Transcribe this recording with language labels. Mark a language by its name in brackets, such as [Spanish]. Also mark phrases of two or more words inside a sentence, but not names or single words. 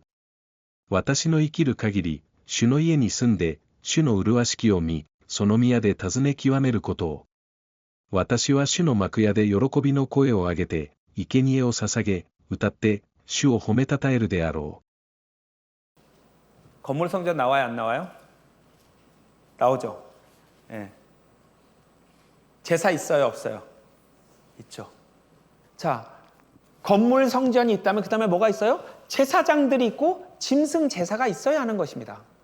[Japanese] 私の生きる限り、主の家に住んで、主の麗しきを見、その宮で尋ね極めることを。私は主の幕屋で喜びの声を上げて、生贄を捧げ、歌って、主を褒めたたえるであろう。 [Korean] 건물 성전 나와요, 안 나와요? 나오죠. 예. 제사 있어요, 없어요? 있죠. 자, 건물 성전이 있다면 그 다음에 뭐가 있어요? 제사장들이 있고 짐승 제사가 있어야 하는 것입니다.